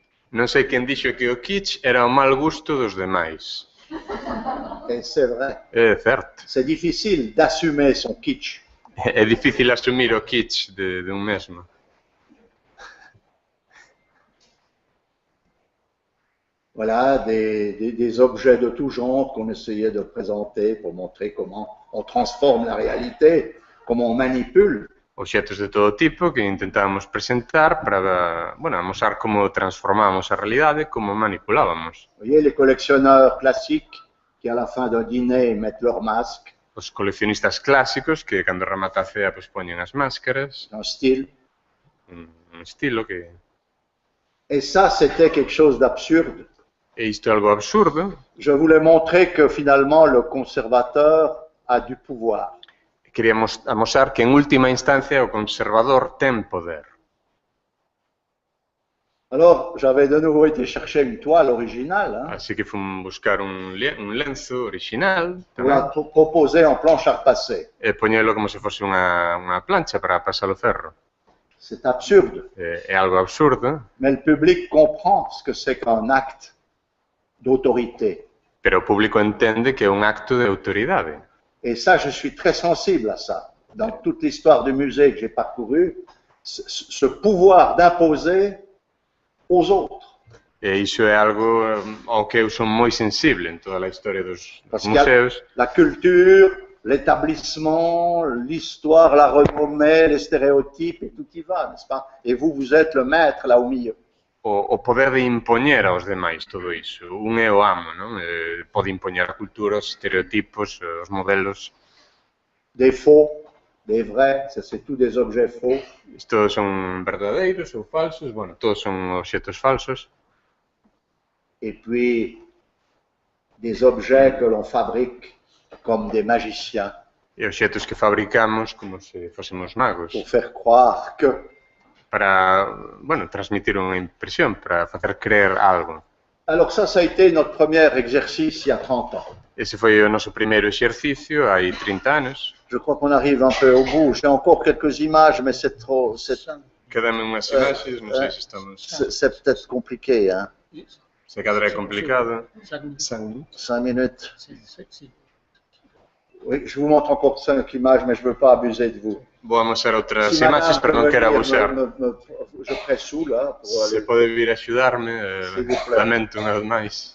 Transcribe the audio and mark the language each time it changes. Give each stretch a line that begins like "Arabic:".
Galician: non sei quen dixo que o kitsch era o mal gusto dos demais.
French: Et c'est vrai.
Galician: É certo.
French: C'est difficile d'assumer son kitsch.
Galician: É difícil asumir o kitsch de un mesmo.
French: Voilà, des objets de tout genre qu'on essayait de présenter pour montrer comment on transforme la réalité, comment on manipule.
Galician: Obxetos de todo tipo que intentábamos presentar para, bueno, mostrar como transformábamos a realidade, como manipulábamos.
French: Vous voyez, les collectionneurs classiques qui, à la fin d'un dîner, mettent leur masque,
Galician: Os coleccionistas clásicos que, cando remata a cea, pois poñen as máscaras,
French: un style.
Galician: un estilo que...
French: Et ça, c'était quelque chose d'absurde.
Galician: E isto é algo absurdo.
French: Je voulais montrer que finalement, le conservateur a du pouvoir.
Galician: Queríamos amosar que, en última instancia, o conservador ten poder.
French: Alors, j'avais de nouveau été chercher une toile originale, hein,
Galician: Así que fun buscar un lenzo original
French: pour la proposer en planche à repasser.
Galician: e poñelo como se fose unha plancha para pasar o ferro.
French: C'est absurde.
Galician: É algo absurdo,
French: Mais le public comprend ce que c'est qu'un acte d'autorité.
Galician: pero o público entende que é un acto de autoridade.
French: Et ça, je suis très sensible à ça. Dans toute l'histoire du musée que j'ai parcouru, ce pouvoir d'imposer aux autres.
Galician: E iso é algo ao que eu son moi sensible en toda a historia dos
French: Parce qu'il y a
Galician: museos,
French: la culture, l'établissement, l'histoire, la renommée, les stéréotypes, et tout y va, n'est-ce pas? Et vous, vous êtes le maître là au milieu.
Galician: o poder de impoñer aos demais todo iso. Un é o amo, non? Pode impoñer a cultura, os estereotipos, os modelos.
French: Des faux, des vrais, ça c'est tous des objets faux.
Galician: Todos son verdadeiros ou falsos, bueno, todos son obxetos falsos.
French: Et puis des objets que l'on fabrique comme des magiciens.
Galician: E obxetos que fabricamos como se fósemos magos.
French: Pour faire croire que.
Galician: Para, bueno, transmitir unha impresión, para facer creer algo.
French: Alors ça a été notre premier exercice il y a 30 ans.
Galician: Ese foi o noso primeiro exercicio hai 30 anos.
French: Je crois qu'on arrive un peu au bout. J'ai encore quelques images, mais c'est trop.
Galician: Quedame unhas imaxes, non sei se estamos.
French: C'est peut-être compliqué, hein.
Galician: Se cadra é complicado.
French: 5 minutes. Oui, je vous montre encore 5 images, mais je ne veux pas abuser de vous.
Galician: Vou a mostrar outras imaxes, pero non quero abusar.
French: Je pressou, là, pour
Galician: Se pode vir a axudarme, lamento unha vez máis.